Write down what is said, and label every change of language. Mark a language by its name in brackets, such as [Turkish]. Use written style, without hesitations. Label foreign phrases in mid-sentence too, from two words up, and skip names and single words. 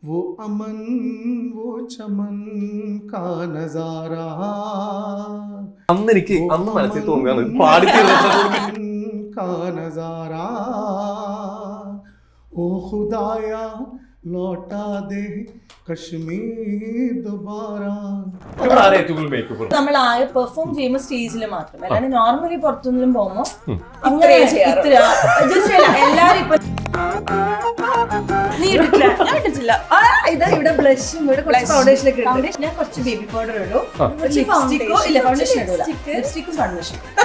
[Hindi] वो अमन वो चमन का नजारा [Malayalam] അന്ന് എനിക്ക് അന്ന് മനസ്സിൽ തോന്നുകയാണ് പാടി [Hindi] का नजारा ओ खुदाया लौटा दे कश्मीर दोबारा. [Malayalam] നമ്മൾ പെർഫോം ചെയ്യുമ്പോൾ സ്റ്റേജിൽ മാത്രം, അല്ലാണ്ട് നോർമലി പുറത്തുനിന്നും പോകുമ്പോ എല്ലാരും ഇപ്പൊ ഇതാ ഇവിടെ ബ്ലഷും ഇവിടെ കുറച്ച് ഫൗണ്ടേഷനൊക്കെ ഉണ്ട്. ഞാൻ കുറച്ച് [English] baby powder [Malayalam] ഇടും, ലിപ്സ്റ്റിക്കോ ഇല്ല ഫൗണ്ടേഷൻ ഇടൂല, ലിപ്സ്റ്റിക്കും ഫൗണ്ടേഷൻ.